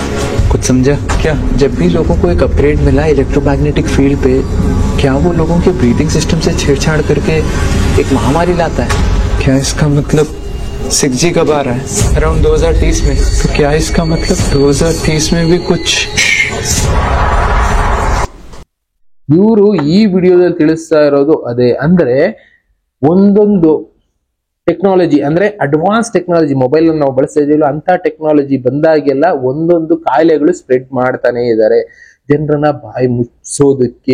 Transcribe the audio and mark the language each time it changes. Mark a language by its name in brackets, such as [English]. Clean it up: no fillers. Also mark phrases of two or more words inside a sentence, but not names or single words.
[Hindi] कुछ समझा क्या? जब भी लोगों को एक अपग्रेड मिला [English] electromagnetic field [Hindi] पे, क्या वो लोगों के [English] breathing system [Hindi] से छेड़छाड़ करके एक महामारी लाता है? क्या इसका मतलब 6G कब आ रहा है? अराउंड 2030 में. तो क्या इसका मतलब 2030 में भी कुछ? [Kannada] ಇವರು ಈ ವಿಡಿಯೋದಲ್ಲಿ ತಿಳಿಸ್ತಾ ಇರೋದು ಅದೇ. ಅಂದ್ರೆ ಒಂದೊಂದು ಟೆಕ್ನಾಲಜಿ, ಅಂದ್ರೆ [English] advance technology, [Kannada] ಮೊಬೈಲ್ ನಾವು ಬಳಸ್ತಾ ಇದೀವಲ್ಲ ಅಂತ ಟೆಕ್ನಾಲಜಿ ಬಂದಾಗೆಲ್ಲ ಒಂದೊಂದು ಕಾಯಿಲೆಗಳು ಸ್ಪ್ರೆಡ್ ಮಾಡ್ತಾನೆ ಇದ್ದಾರೆ ಜನರನ್ನ ಬಾಯಿ ಮುಚ್ಚೋದಕ್ಕೆ.